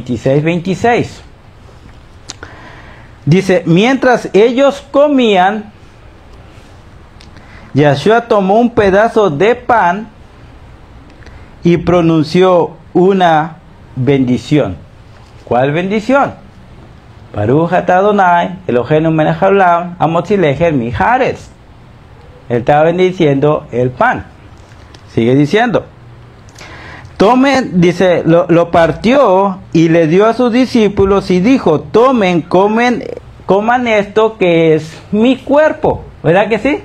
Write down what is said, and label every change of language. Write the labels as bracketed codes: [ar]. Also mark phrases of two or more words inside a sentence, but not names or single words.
[es] Dice, mientras ellos comían, Yahshua tomó un pedazo de pan y pronunció una bendición. ¿Cuál bendición? [he] ברוך אתה אדוני אלוהינו מלך העולם המוציא לחם מהארץ. [es] Él estaba bendiciendo el pan. Sigue diciendo. Tomen, dice, lo partió y le dio a sus discípulos y dijo, tomen, coman esto que es mi cuerpo. ¿Verdad que sí?